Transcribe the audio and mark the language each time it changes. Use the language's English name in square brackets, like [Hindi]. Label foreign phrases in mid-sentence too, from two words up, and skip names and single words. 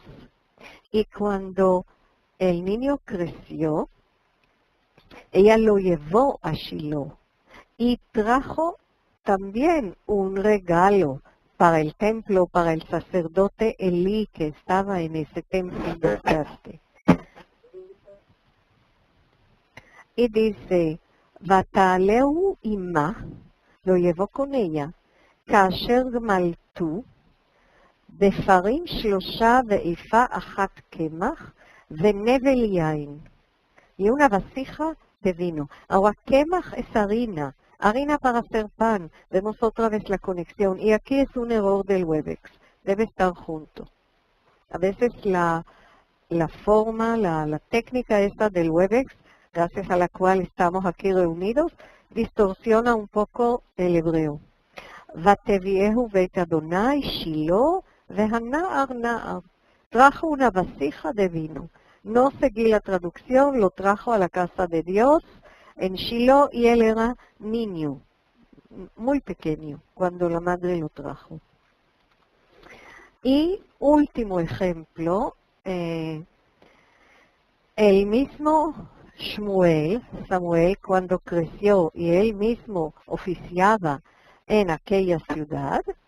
[Spanish] Y cuando el niño creció, ella lo llevó a Shiloh y trajo también un regalo para el templo, para el sacerdote Elí que estaba en ese templo importante. Y dice, [Hebrew] ותעלהו עמה, [Spanish] lo llevó con ella, [Hebrew] כאשר גמלתו, בפרים 3 ואיפה 1 קמח ונבל יין. [Spanish] Y una vasija de vino. Ahora, quemaj es harina para hacer pan. Vemos otra vez la conexión. Y aquí es un error del Webex. Debe estar junto. A veces la forma, la técnica esta del Webex, gracias a la cual estamos aquí reunidos, distorsiona un poco el hebreo. [Hebrew] ותביאהו בית ה' שילה והנער נער. [Spanish] Trajo una vasija de vino. No seguí la traducción, lo trajo a la casa de Dios en Shiloh y él era niño, muy pequeño, cuando la madre lo trajo. Y último ejemplo, el mismo Samuel, cuando creció y él mismo oficiaba en aquella ciudad,